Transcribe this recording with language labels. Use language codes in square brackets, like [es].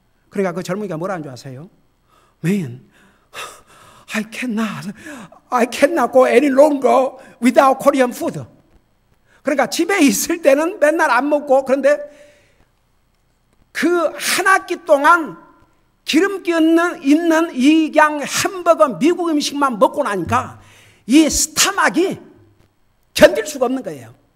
[ko] 그러니까 그 젊은이가 뭐라는 줄 아세요? [en] Man, I cannot go any longer without Korean food. [ko] 그러니까 집에 있을 때는 맨날 안 먹고, 그런데 그 한 학기 동안 기름기 있는 이 그냥 햄버거 미국 음식만 먹고 나니까 이 스타막이 견딜 수가 없는 거예요.